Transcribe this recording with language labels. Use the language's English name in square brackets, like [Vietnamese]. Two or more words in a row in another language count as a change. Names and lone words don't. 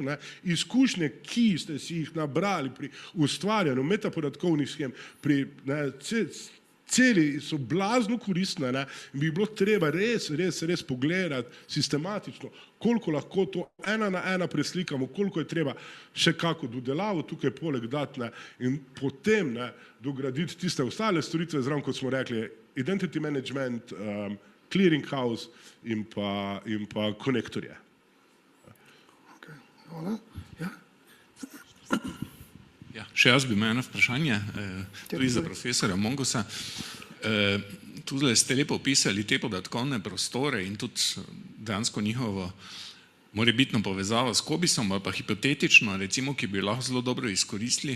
[Slovenian] ne, izkušnje, ki ste si jih nabrali pri ustvarjanju metapodatkovnih shem, pri celi so blazno koristne, ne, in bi bilo treba res pogledati sistematično, koliko lahko to ena na ena preslikamo, koliko je treba še kako dodelavo tukaj poleg dati, ne, in potem, ne, dograditi tiste ostale storitve, zraven, kot smo rekli, [English] identity management, clearing house [Slovenian] in pa konektorje. Hvala. Ja. Ja, še jaz bi imel eno vprašanje, tudi za profesora Mongosa. Tudi ste lepo opisali te podatkovne prostore in tudi dejansko njihovo morebitno povezavo s COBISSom, ali pa hipotetično, recimo, ki bi lahko zelo dobro izkoristili.